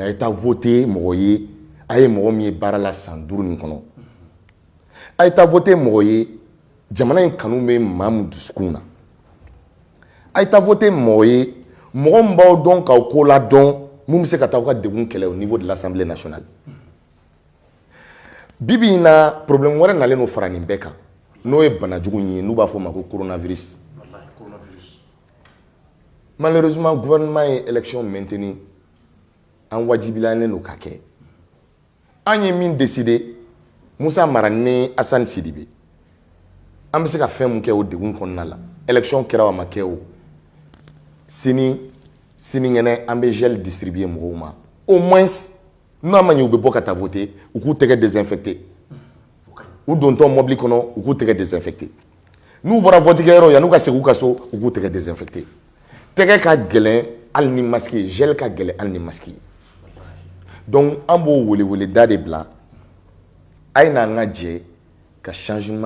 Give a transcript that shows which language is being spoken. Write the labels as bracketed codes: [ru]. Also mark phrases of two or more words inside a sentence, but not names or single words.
[bm] a ye taa voter mɔgɔ ye a ye mɔgɔ min ye baara la san 5 nin kɔnɔ a ye taa voter mɔgɔ ye jamana in kanu bɛ maa min dusukun na a ye taa voter mɔgɔ ye mɔgɔ min b'aw dɔn k'aw ko ladɔn mun bɛ se ka taa aw ka degun kɛlɛ [fr] au niveau de l'Assemblée nationale [bm] bibi in na problème wɛrɛ nalen no fara nin bɛɛ kan n'o ye banajugu in ye n'u b'a fɔ o ma ko coronavirus. Malheureusement gouvernement ye élection maintenir an wajibilalen don ka kɛ an ye min décider Musa Mara ni Assane Sidibe an bɛ se ka fɛn mun kɛ o degun kɔnɔna la élection kɛra a ma kɛ o sinikɛnɛ an bɛ gel distribuer mɔgɔw ma [fr] au moins [bm] n'a ma ɲɛ u bɛ bɔ ka taa voter u k'u tɛgɛ désinfecter u dontɔ mobili kɔnɔ u k'u tɛgɛ désinfecter n'u bɔra vote kɛyɔrɔ yan'u ka segin u ka so u k'u tɛgɛ désinfecter tɛgɛ ka gɛlɛn hali ni masque ye gel ka gɛlɛn hali ni masque ye donc an b'o weleweleda de bila a ye n'an ka jɛ ka changement